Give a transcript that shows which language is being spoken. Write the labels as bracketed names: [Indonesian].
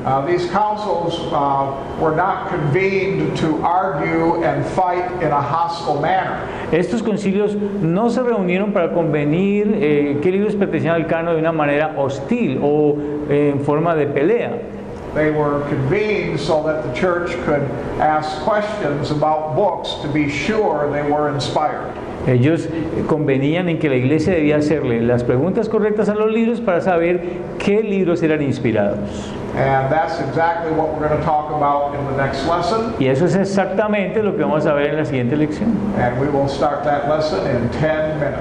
[English] These councils were not convened to argue and fight in a hostile manner. [Spanish] Estos concilios no se reunieron para convenir qué libros pertenecían al canon de una manera hostil o en forma de pelea. [English] They were convened so that the church could ask questions about books to be sure they were inspired. [Spanish] Ellos convenían en que la iglesia debía hacerle las preguntas correctas a los libros para saber qué libros eran inspirados. [English] And that's exactly what we're going to talk about in the next lesson. [Spanish] Y eso es exactamente lo que vamos a ver en la siguiente lección. [English] And we will start that lesson in 10